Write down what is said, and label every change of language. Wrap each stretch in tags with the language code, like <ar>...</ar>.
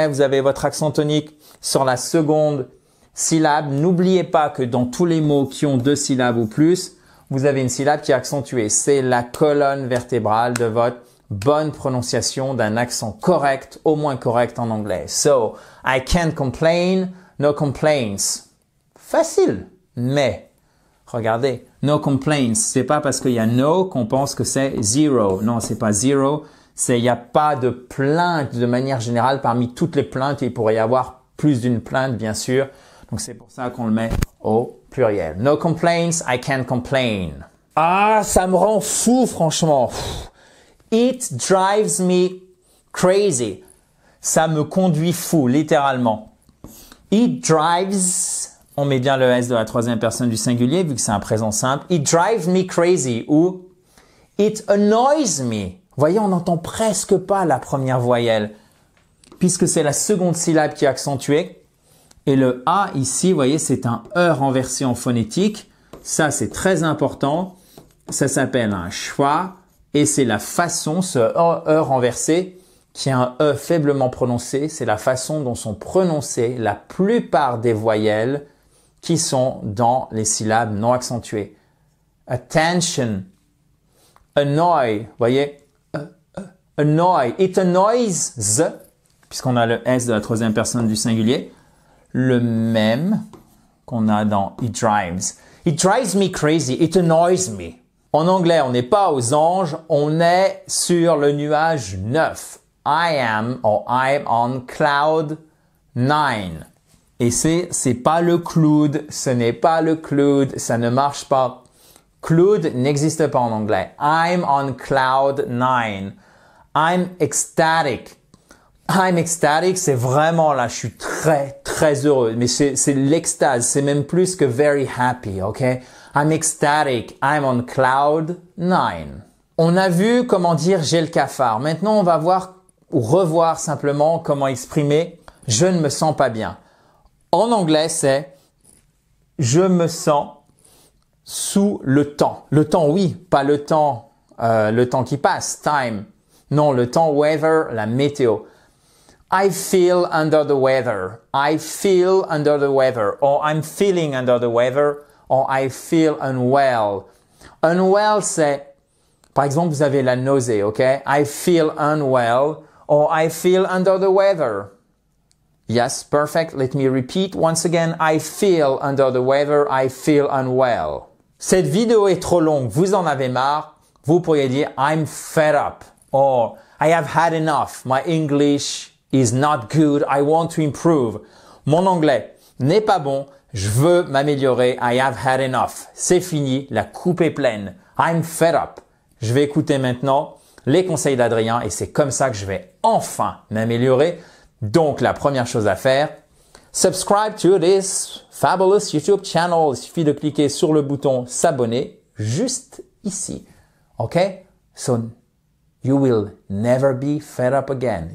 <fr>Vous avez votre accent tonique sur la seconde syllabe. N'oubliez pas que dans tous les mots qui ont 2 syllabes ou plus, vous avez une syllabe qui est accentuée. C'est la colonne vertébrale de votre bonne prononciation d'un accent correct, au moins correct en anglais.</fr> <en>So, I can't complain, no complaints.</en> <fr>Facile, mais regardez,</fr> <en>no complaints,</en> <fr>c'est pas parce qu'il y a</fr> <en>no</en> <fr>qu'on pense que c'est zero. Non, c'est pas zero. C'est il n'y a pas de plainte de manière générale. Parmi toutes les plaintes, il pourrait y avoir plus d'une plainte, bien sûr. Donc, c'est pour ça qu'on le met au pluriel.</fr> <en>No complaints, I can't complain.</en> <fr>Ah, ça me rend fou, franchement.</fr> <en>It drives me crazy.</en> <fr>Ça me conduit fou, littéralement.</fr> <en>It drives...</en> <fr>On met bien le S de la troisième personne du singulier vu que c'est un présent simple.</fr> <en>It drives me crazy</en> <fr>ou</fr> <en>it annoys me.</en> <fr>Vous voyez, on n'entend presque pas la première voyelle puisque c'est la seconde syllabe qui est accentuée. Et le A ici, vous voyez, c'est un E renversé en phonétique. Ça, c'est très important. Ça s'appelle un schwa et c'est la façon, ce E renversé, qui est un E faiblement prononcé, c'est la façon dont sont prononcées la plupart des voyelles qui sont dans les syllabes non accentuées. Attention, annoy, voyez, annoy,</fr> <en>it annoys,</en> <fr>puisqu'on a le S de la troisième personne du singulier, le même qu'on a dans</fr> <en>it drives. It drives me crazy, it annoys me.</en> <fr>En anglais, on n'est pas aux anges, on est sur le nuage 9.</fr> <en>I am or I'm on cloud 9.</en> <fr>Et c'est pas le cloud, ce n'est pas le cloud, ça ne marche pas. Cloud n'existe pas en anglais.</fr> <en>I'm on cloud 9. I'm ecstatic. I'm ecstatic,</en> <fr>c'est vraiment là, je suis très, très heureux. Mais c'est l'extase, c'est même plus que</fr> <en>very happy,</en> <fr>ok?</fr> <en>I'm ecstatic, I'm on cloud 9.</en> <fr>On a vu comment dire j'ai le cafard. Maintenant, on va voir ou revoir simplement comment exprimer « je ne me sens pas bien ». En anglais, c'est « je me sens sous le temps ». Le temps, oui, pas le temps qui passe, time. Non, le temps, weather, la météo.</fr> <en>I feel under the weather. I feel under the weather. Or I'm feeling under the weather. Or I feel unwell.</en> <fr>Unwell, c'est, par exemple, vous avez la nausée, ok?</fr> <en>I feel unwell. Or I feel under the weather. Yes, perfect. Let me repeat once again. I feel under the weather. I feel unwell.</en> <fr>Cette vidéo est trop longue. Vous en avez marre. Vous pourriez dire</fr> <en>I'm fed up. Or I have had enough. My English is not good. I want to improve.</en> <fr>Mon anglais n'est pas bon. Je veux m'améliorer.</fr> <en>I have had enough.</en> <fr>C'est fini. La coupe est pleine.</fr> <en>I'm fed up.</en> <fr>Je vais écouter maintenant les conseils d'Adrien et c'est comme ça que je vais enfin m'améliorer. Donc, la première chose à faire,</fr> <en>subscribe to this fabulous YouTube channel.</en> <fr>Il suffit de cliquer sur le bouton s'abonner juste ici.</fr> <en>OK? So, you will never be fed up again.</en>